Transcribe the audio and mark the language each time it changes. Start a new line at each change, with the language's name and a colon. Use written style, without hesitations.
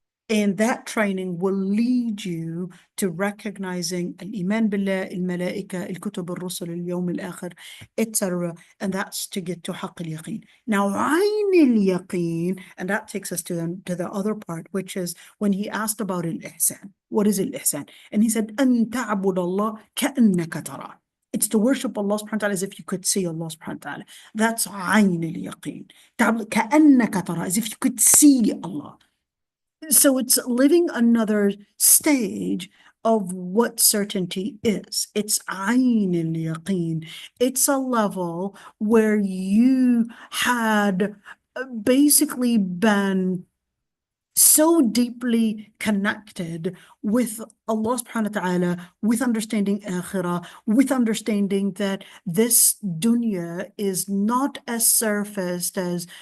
English: And that training will lead you to recognizing al-iman billah, al-malaika, al-kutub, al-rusul, al-yawm al-akhir, etc. And that's to get to haqq al-yaqeen. Now, ayn al-yaqeen, and that takes us to the other part, which is when he asked about al-ihsan. What is al-ihsan? And he said,
Arabic: أن تعبد الله كأنك تراه.
English: It's to worship Allah subhanahu wa ta'ala as if you could see Allah subhanahu wa ta'ala. That's ayn al-yaqeen.
Arabic: كأنك تراه,
English: as if you could see Allah. So it's living another stage of what certainty is. It's ayn al-yaqeen. It's a level where you had basically been so deeply connected with Allah subhanahu wa ta'ala, with understanding akhirah, with understanding that this dunya is not as surfaced as